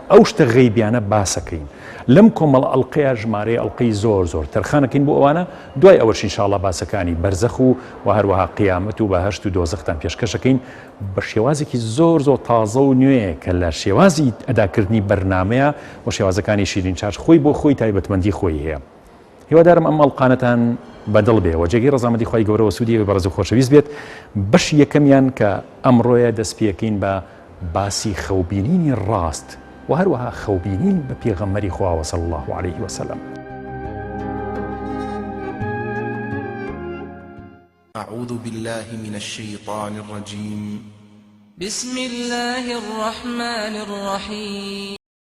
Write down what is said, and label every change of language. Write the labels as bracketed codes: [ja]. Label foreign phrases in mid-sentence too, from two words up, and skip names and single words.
[ckb] ئەو شتە غەیبیانە باسەکەین. لەم کۆمەڵ ئەڵقەیە ژمارەی ئەڵقەی زۆر تەرخانەکەین بۆ ئەوانە، دوای ئەوەش ئینشاءڵڵا باسەکانی بەرزەخ و هەروەها قیامەت و بەهەشت و دۆزەختان پێشکەشەکەین بە شێوازێکی زۆر تازە و نوێ کە لە شێوازی ئەداکردنی بەرنامەیە و شێوازەکانی شیرین چاش خۆی بۆ خۆی تایبەتمەندی خۆی هەیە. هیوادارم ئەم ئەڵقانەتان بەدڵ بێ و جێگەی ڕەزامەندی خۆی گەورە و سوودی بەڕێز و خۆشەویست بێت. بەش یەکەمیان کە ئەمڕۆیە دەست پێکەین بە باسی خەوبینینی ڕاست و هەروەها خەوبینین بە پێغەمبەری خوا [ar] صلی الله عليه وسلم. أعوذ بالله من الشيطان الرجيم. بسم الله الرحمن الرحيم.